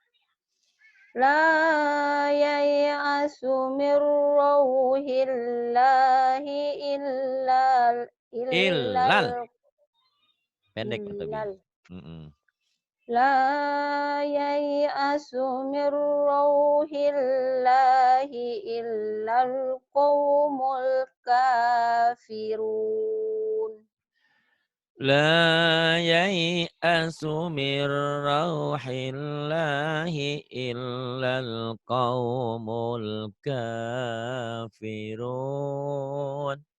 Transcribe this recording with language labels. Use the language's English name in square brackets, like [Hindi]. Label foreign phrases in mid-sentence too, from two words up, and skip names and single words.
[Arabic] لا ييأس من روح الله Illal. illal [Indonesian] Pendek tapi. [Arabic] illal Mm-mm. لا ييأس من روح الله إلا القوم الكافرون. لا ييأس من روح الله إلا القوم الكافرون.